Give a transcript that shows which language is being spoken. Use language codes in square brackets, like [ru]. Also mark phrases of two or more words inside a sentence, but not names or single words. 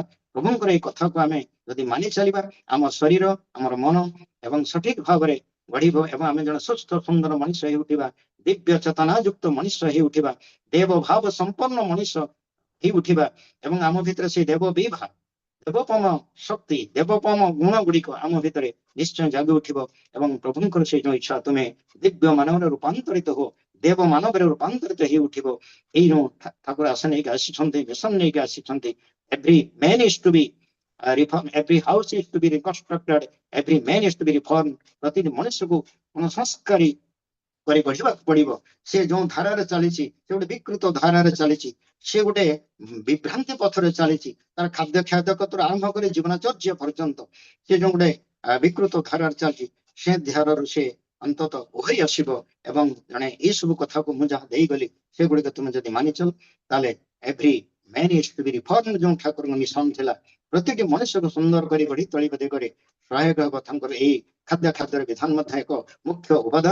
[or] ପ୍ରଭୁଙ୍କର ଏଇ କଥାକୁ ଆମେ ଯଦି ମାନି ଚାଲିବା, ଆମ ଶରୀର, ଆମର ମନ ଏବଂ ସଠିକ ଭାବରେ ଗଢିବ ଏବଂ ଆମେ ଜଣେ ସୁସ୍ଥ ସୁନ୍ଦର ମଣିଷ ହେଇ ଉଠିବା, ଦିବ୍ୟ ଚେତନା ଯୁକ୍ତ ମଣିଷ ହେଇ ଉଠିବା, ଦେବ ଭାବ ସମ୍ପନ୍ନ ମଣିଷ ହେଇ ଉଠିବା ଏବଂ ଆମ ଭିତରେ ସେଇ ଦେବ ବିଭା, ଦେବୋପମ ଶକ୍ତି, ଦେବୋପମ ଗୁଣ ଗୁଡିକ ଆମ ଭିତରେ ନିଶ୍ଚୟ ଜାଗି ଉଠିବ ଏବଂ ପ୍ରଭୁଙ୍କର ସେଇ ଯୋଉ ଇଚ୍ଛା ତୁମେ ଦିବ୍ୟ ମାନବରେ ରୂପାନ୍ତରିତ ହୋ, ଦେବ ମାନବରେ ରୂପାନ୍ତରିତ ହେଇ ଉଠିବ। ଏଇ ଯୋଉ ଠାକୁର ଆଶା ନେଇକି ଆସିଛନ୍ତି, ମିଶନ ନେଇକି ଆସିଛନ୍ତି, [en] every man is to be reformed, every house is to be reconstructed, every man is to be reformed। [or] ପ୍ରତିଟି ମଣିଷକୁ ସଂସ୍କାରୀ କରି ଗଢିବାକୁ ପଡିବ। ସେ ଯୋଉ ଧାରାରେ ଚାଲିଛି, ସେ ଗୋଟେ ବିକୃତ ଧାରାରେ ଚାଲିଛି, ସେ ଗୋଟେ ବିଭ୍ରାନ୍ତି ପଥରେ ଚାଲିଛି, ତାର ଖାଦ୍ୟ ଖାଦ୍ୟକତରୁ ଆରମ୍ଭ କରି ଜୀବନଚର୍ଯ୍ୟା ପର୍ଯ୍ୟନ୍ତ ସେ ଯୋଉ ଗୋଟେ ବିକୃତ ଧାରାରେ ଚାଲିଛି, ସେ ଧାରାରୁ ସେ ଅନ୍ତତଃ ଓହରି ଆସିବ ଏବଂ ଜଣେ ଏଇ ସବୁ କଥାକୁ ମୁଁ ଯାହା ଦେଇଗଲି ସେଗୁଡିକ ତୁମେ ଯଦି ମାନିଚଲ, ତାହେଲେ [en] every man is to be reformed [or] ଯୋଉ ଠାକୁରଙ୍କ ମିଶନ ଥିଲା, ପ୍ରତିଟି ମଣିଷକୁ ସୁନ୍ଦର କରି ଗଢି ତୋଳିବା ଦିଗରେ ସହାୟକ ହେବ ତାଙ୍କର ଏଇ ଖାଦ୍ୟର ବିଧାନ ମଧ୍ୟ ଏକ ମୁଖ୍ୟ ଉପାଦାନ।